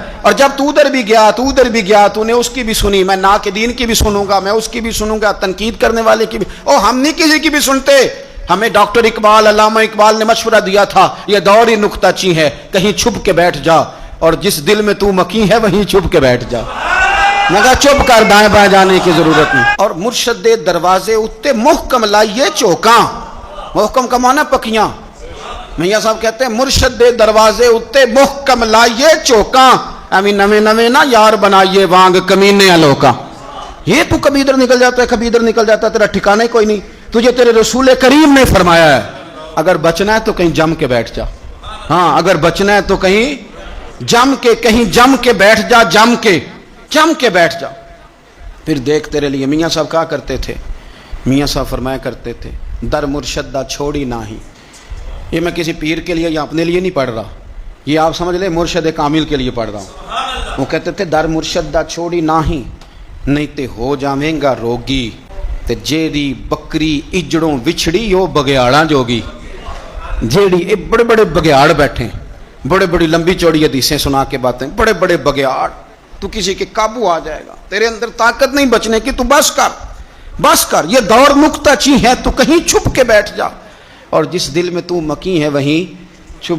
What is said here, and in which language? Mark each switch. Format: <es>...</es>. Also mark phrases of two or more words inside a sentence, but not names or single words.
<ur>اور جب تو ادھر بھی گیا، تو ادھر بھی گیا، تو نے اس کی بھی سنی، میں ناقدین کی بھی سنوں گا، میں اس کی بھی سنوں گا، تنقید کرنے والے کی بھی، ہم نہیں کسی کی بھی سنتے۔ ہمیں ڈاکٹر اقبال، علامہ اقبال نے مشورہ دیا تھا، یہ دوڑی نکتہ چی ہے، کہیں چھپ کے بیٹھ جا، اور جس دل میں تو مکی ہے وہیں چھپ کے بیٹھ جا۔ میں کہا چپ کر، دائیں بائیں جانے کی ضرورت نہیں۔</ur> <pa>اور مرشد دے دروازے اتے محکم لائیے چوکاں،</pa> <ur>محکم کا معنی</ur> <pa>پکیاں،</pa> <ur>میاں صاحب کہتے ہیں</ur> <pa>مرشد دے دروازے اتے محکم لائیے چوکاں، امی نویں نویں نہ یار بنائیے وانگ کمینے لوکاں۔</pa> <ur>یہ تو کبھی ادھر نکل جاتا ہے، کبھی ادھر نکل جاتا ہے، تیرا ٹھکانا کوئی نہیں۔ تجھے تیرے رسول کریم نے فرمایا ہے اگر بچنا ہے تو کہیں جم کے بیٹھ جا، ہاں اگر بچنا ہے تو کہیں جم کے بیٹھ جا، جم کے بیٹھ جا، پھر دیکھ تیرے لیے۔ میاں صاحب کہا کرتے تھے، میاں صاحب فرمایا کرتے تھے</ur> <pa>در مرشد دا چھوڑی نہ ہی۔</pa> <ur>یہ میں کسی پیر کے لیے یا اپنے لیے نہیں پڑھ رہا، یہ آپ سمجھ لیں مرشد کامل کے لیے پڑھ رہا ہوں۔ وہ کہتے تھے</ur> <pa>در مرشد دا چھوڑی نہ ہی، نہیں تے ہو جاویں گا روگی، تے جیڑی بکری اجڑوں وچھڑی یو بگیاڑاں جوگی۔</pa> <ur>جیڑی بڑے بڑے بگیاڑ بیٹھے، بڑے بڑی لمبی چوڑی حدیثیں سنا کے باتیں، بڑے بڑے بگیاڑ، تو کسی کے قابو آ جائے گا، تیرے اندر طاقت نہیں بچنے کی، تو بس کر، یہ دور نکتہ چی ہے، تو کہیں چھپ کے بیٹھ جا، اور جس دل میں تو مکی ہے وہیں چھپ۔</ur>